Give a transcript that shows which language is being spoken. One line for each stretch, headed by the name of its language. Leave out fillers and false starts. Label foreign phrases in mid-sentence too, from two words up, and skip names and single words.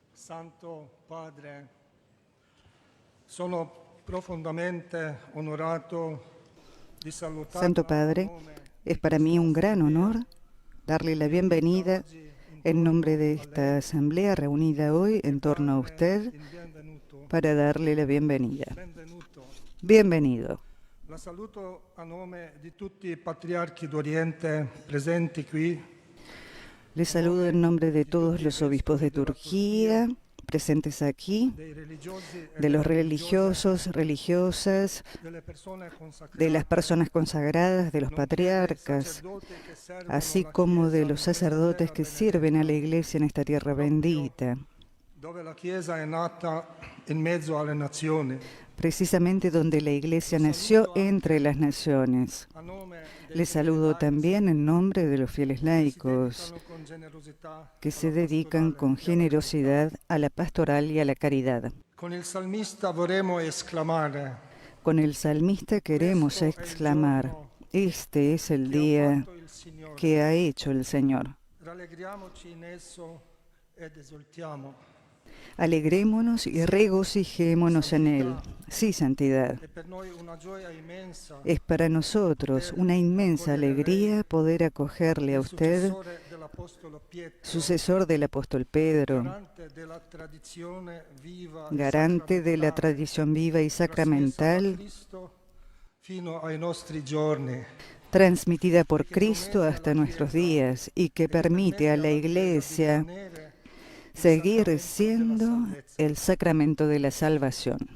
Italian: Santo Padre, sono profondamente onorato di salutare. Santo Padre,
Spanish: es para mí un gran honor darle la bienvenida en nombre de esta asamblea reunida hoy en torno a usted para darle la bienvenida. Bienvenido.
Italian: La saluto a nome di tutti i patriarchi d'Oriente presenti qui.
Spanish: Le saludo en nombre de todos los obispos de Turquía presentes aquí, de los religiosos, religiosas, de las personas consagradas, de los patriarcas, así como de los sacerdotes que sirven a la Iglesia en esta tierra bendita,
Italian: dove la Chiesa è nata in mezzo alle nazioni.
Spanish: Precisamente donde la Iglesia nació entre las naciones. Les saludo también en nombre de los fieles laicos que se dedican con generosidad a la pastoral y a la caridad. Con el salmista
Italian: vorremmo esclamare:
Spanish: Con el salmista queremos exclamar: este es el día que ha hecho el Señor.
Italian: Rallegriamoci in esso ed esultiamo.
Spanish: Alegrémonos y regocijémonos en Él. Sí, santidad. Es para nosotros una inmensa alegría poder acogerle a usted, sucesor del apóstol Pedro, garante de la tradición viva y sacramental, transmitida por Cristo hasta nuestros días y que permite a la Iglesia seguir siendo el sacramento de la salvación.